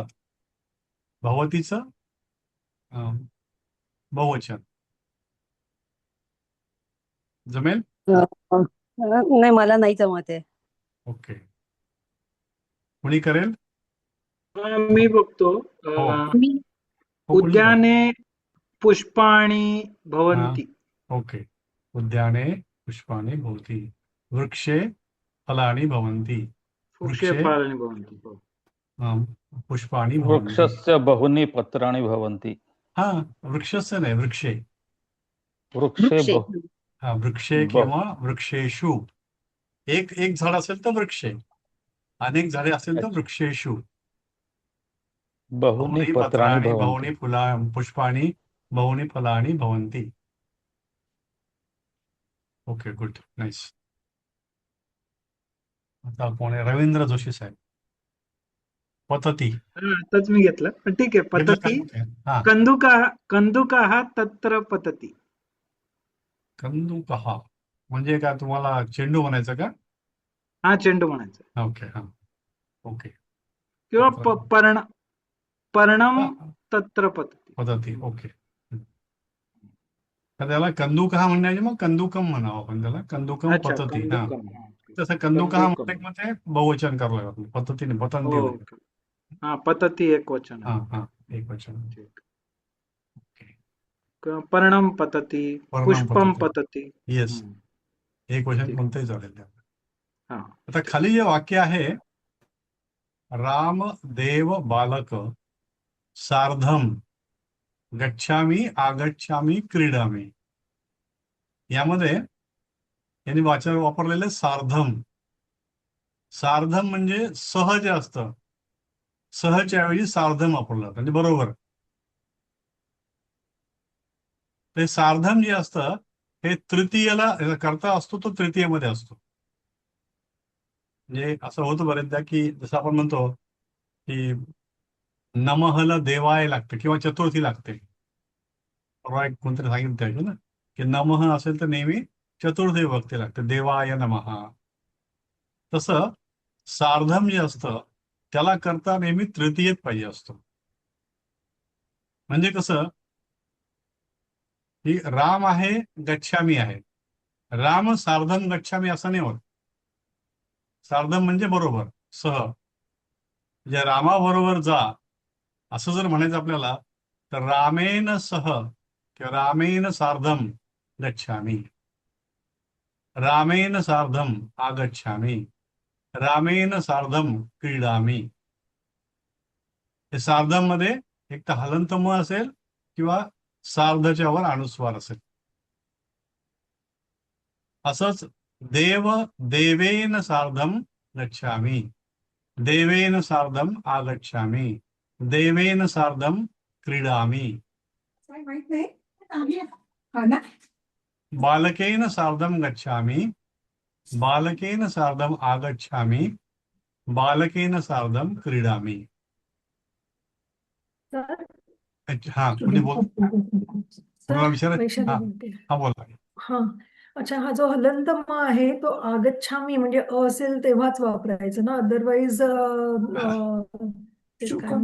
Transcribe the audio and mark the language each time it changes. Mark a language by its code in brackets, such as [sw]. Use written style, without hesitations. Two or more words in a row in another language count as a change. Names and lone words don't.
[mr] भवतीचं बहुवचन जमेल? नाही मला नाही जमत आहे. ओके. कुणी करेल? मी बघतो. हो. मी हो, कुणी करेल? [sa] उद्याने पुष्पाणि भवन्ति. ओके. उद्याने पुष्पाणि भवन्ति. वृक्षे फलानि भवन्ति. वृक्षे वृक्षे फलानि भवन्ति. हो. पुष्पाणि भवन्ति. वृक्षस्य बहुनि पत्राणि भवन्ति. [mr] हा, वृक्षस्य नाही, वृक्षे. [sa] वृक्षे वृक्षे. बहु हा, वृक्षे ब- [mr] किंवा वृक्षेषु. एक एक झाड असेल तर वृक्षे, अनेक झाडे असेल तर वृक्षेषु. [sa] बहुनि बहुनि पत्राणि पत्राणि, भवन्ति. बहुनि पुष्पाणि, बहुनि फलानि भवन्ति. [en] ok, good, nice. [mr] आता कोण आहे? रवींद्र जोशी साहेब. [sa] पतती. [mr] आताच मी घेतलं, पण ठीक आहे. घेतलं [sa] पतती. [mr] का? हा, [sa] कंदुकाः तत्र पतति. [mr] कंदुकः म्हणजे काय, तुम्हाला चेंडू म्हणायचं का? हा, चेंडू म्हणायचं. ओके, हा, ओके. किंवा पर्णम हा, [sa] तत्र पतति. पतती, ओके. [mr] तर त्याला कंदुकः म्हणण्याचे मग कंदुकम म्हणावं आपण त्याला. [sa] कंदुकम अच्छा, पतती. हा, कंदुकम. [mr] तसं कंदुकः [sa] कंदुकम. [mr] म्हणलं की मग ते बहुवचन करावं लागतं. पततीने पतंती हो. होते. हा, पतति एक वचन हा आहे. हा, एक वचन. ठीक. ओके. [sa] पर्णम पतति, पर्णम पुष्पम पतति. पतति. येस, हम्म. [mr] एक वचन ठीक. कोणतंही चालेल त्याला. हा. आता खाली जे वाक्य आहे, [sa] राम देव बालक सार्धम गच्छामी आगच्छामी क्रीडामी. [mr] यामध्ये यांनी वापरलेले सार्धम. सार्धम म्हणजे सह जे असतं, सहच्या ऐवजी सार्धम वापरलं जातं, म्हणजे बरोबर. ते सार्धम जे असतं हे तृतीयला करता असतो, तो तृतीयमध्ये असतो. म्हणजे असं होतं बरेचदा की जसं आपण म्हणतो की नमहला देवाय लागते किंवा चतुर्थी लागते. परवा एक कोणतरी सांगितलं त्याचं ना की नमः असेल तर नेहमी चतुर्थी विभक्ती लागते, [sa] देवाय नमः. [mr] तसं सार्धम जे असतं त्याला करता नेहमी तृतीयेत पाहिजे असतो. म्हणजे कसं की राम आहे, गच्छामी आहे. [sa] राम सार्धम गच्छामी [mr] असं नाही होत. सार्धम म्हणजे बरोबर, सह. म्हणजे रामाबरोबर जा असं जर म्हणायचं आपल्याला तर [sa] रामेन सह [mr] किंवा [sa] रामेन सार्धम गच्छामी, रामेन सार्धम आगच्छामी, रामेन सार्धम क्रीडामी. [mr] हे सार्धम मध्ये एक तर हलंत म असेल किंवा सार्धच्या वर अनुस्वार असेल. [sa] असंच देव देवेन सार्धम गच्छामी, देवेन सार्धम आगच्छामी, देवेन सार्धम क्रीडामी, बालकेन सार्धम गच्छामी, बालकेन सार्धम आगच्छामी, बालकेन सार्धम क्रीडामी. [mr] हा, कोणी बोल, कोणाला विचारा. वैशाली हा बोलते. हा, बोला. हा, अच्छा, हा जो हलंत म आहे तो आगच्छामी म्हणजे अ असेल तेव्हाच वापरायचं ना, अदरवाईज ते काय